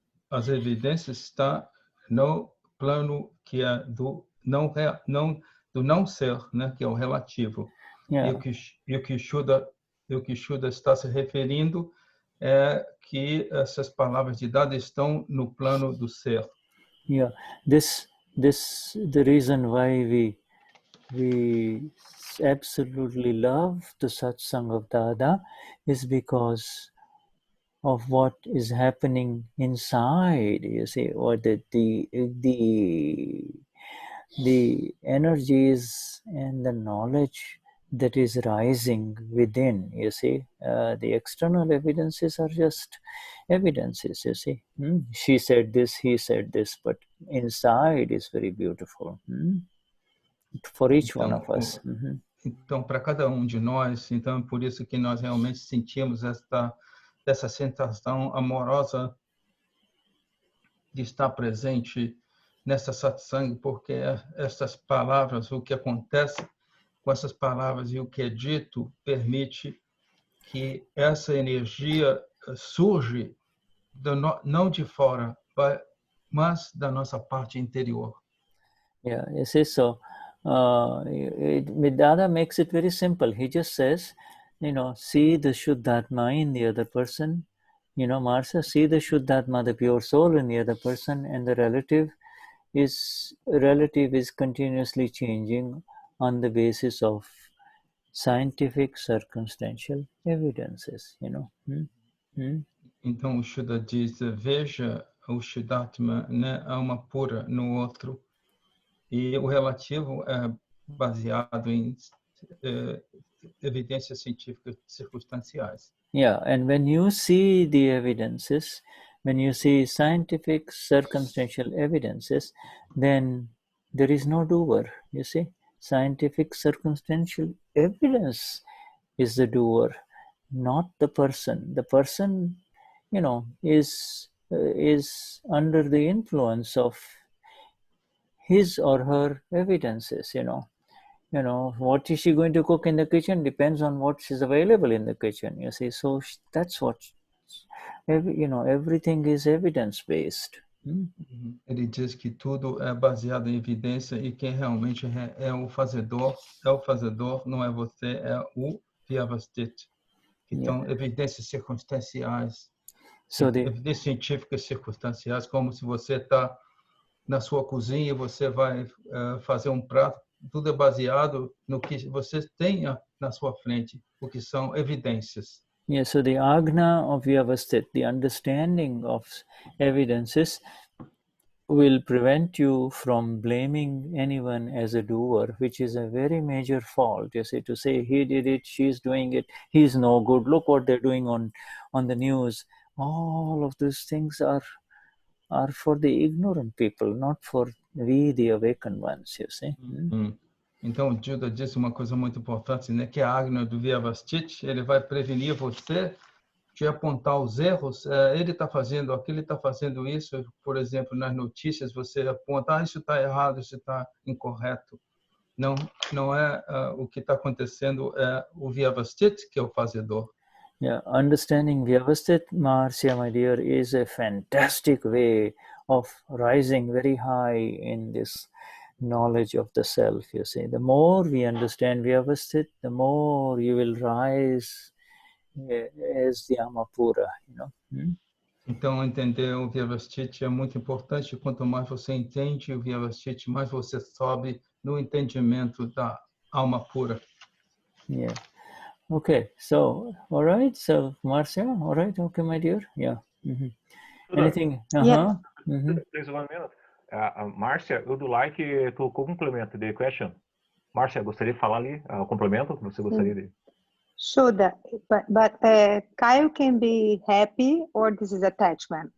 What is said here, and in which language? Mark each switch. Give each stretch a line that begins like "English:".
Portuguese: As evidências estão no plano que é do não ser, né, que é o relativo. E o que Shuddha está se referindo é que essas palavras de Dada estão no plano do ser.
English: Yeah, the reason why we absolutely love the Satsang of Dada is because of what is happening inside, you see, or the energies and the knowledge that is rising within, you see. The external evidences are just evidences, you see. She said this, he said this, but inside is very beautiful. For each one of us.
Portuguese: Então, para cada de nós, então é por isso que nós realmente sentimos essa sensação amorosa de estar presente nessa satsang, porque essas palavras, o que acontece com essas palavras e o que é dito, permite que essa energia surge não de fora, mas da nossa parte interior.
English: Yeah, you see, so Dada makes it very simple. He just says, you know, see the Vishuddhatma in the other person, you know, Marcia, see the Vishuddhatma, the pure soul in the other person, and the relative is continuously changing on the basis of scientific circumstantial evidences, you know.
Portuguese: Então o Shuddha diz, veja o Vishuddhatma, né, alma pura no outro, e o relativo é baseado em evidências científicas circunstanciais.
English: Yeah, and when you see the evidences, when you see scientific circumstantial evidences, then there is no doer, you see. Scientific circumstantial evidence is the doer, not the person. The person, you know, is under the influence of his or her evidences, you know. You know, what is she going to cook in the kitchen depends on what is available in the kitchen, you see. So that's what, you know, everything is evidence-based.
Portuguese: Ele diz que tudo é baseado em evidência e quem realmente é o fazedor, não é você, é o Vyavasthit. Então, evidências circunstanciais, evidências científicas circunstanciais, como se você está na sua cozinha e você vai fazer um prato, tudo é baseado no que você tenha na sua frente, o que são evidências.
English: Yeah, so the Agna of Vyavasthit, the understanding of evidences, will prevent you from blaming anyone as a doer, which is a very major fault. You see, to say he did it, she's doing it, he's no good, look what they're doing on the news. All of these things are for the ignorant people, not for we, the awakened ones, you see.
Portuguese: Então, o Shuddha disse uma coisa muito importante, né? Que a Agna do Vyavasthit, ele vai prevenir você de apontar os erros. Ele está fazendo aquilo, ele está fazendo isso. Por exemplo, nas notícias, você aponta, isso está errado, isso está incorreto. Não é o que está acontecendo, é o Vyavasthit que é o fazedor.
English: Yeah, understanding Vyavasthit, Marcia, my dear, is a fantastic way of rising very high in this knowledge of the self, you see. The more we understand Vyavasthit, the more you will rise as the Amapura, you know.
Portuguese: Então, entender o Vyavastiti é muito importante. Quanto mais você entende o Vyavastiti, mais você sobe no entendimento da alma pura.
English: Yeah. Okay. So, all right. So, Marcia, all right. Okay, my dear. Yeah. Anything? Yeah. Please 1 minute. Marcia, would you like to complement the question?
Portuguese: Marcia, gostaria de falar ali, o complemento que você gostaria de...
English: Shuddha, but Caio can be happy or this is attachment?